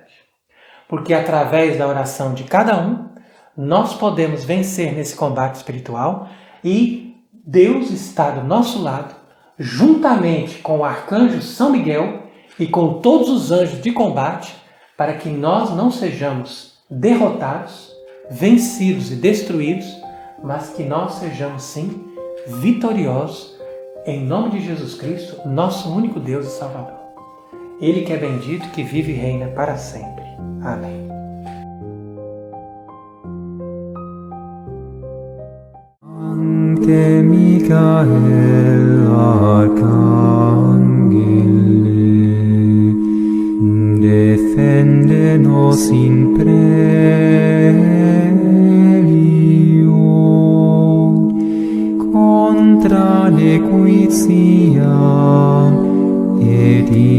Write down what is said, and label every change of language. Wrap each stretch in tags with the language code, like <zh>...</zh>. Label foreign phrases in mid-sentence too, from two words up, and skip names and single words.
<pt>Porque através da oração de cada um, nós podemos vencer nesse combate espiritual e Deus está do nosso lado, juntamente com o arcanjo São Miguel e com todos os anjos de combate, para que nós não sejamos derrotados, vencidos e destruídos, mas que nós sejamos sim vitoriosos,</pt> <la>em nome de Jesus Cristo,</la> <pt>nosso único Deus e Salvador. Ele que é bendito, que vive e reina para sempre. Amém.</pt> <la>Ante Michael Arcangeli, defende nos nos in prelio contra nequitia et</la>